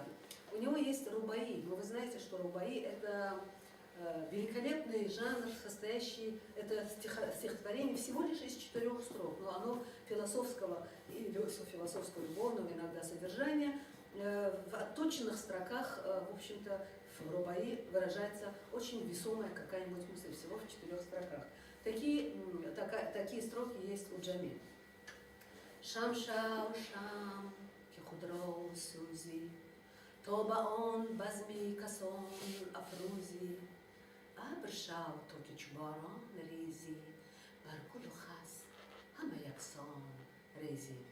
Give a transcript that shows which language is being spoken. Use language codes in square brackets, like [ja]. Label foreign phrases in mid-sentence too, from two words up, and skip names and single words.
[ru] У него есть рубаи, но вы знаете, что рубаи — это великолепный жанр, состоящий, это стихотворение всего лишь из 4 строк, но оно философского и философского любовного иногда содержания. В отточенных строках, в общем-то, в рубаи выражается очень весомая какая-нибудь мысль, всего в 4 строках. Такие строки есть у Джами. [tg] Шам-шау шам, кихудроу сузи, тоба он базми касон афрузи, абршау токи чубарон рези, баркуду хас, хамаяксон рези.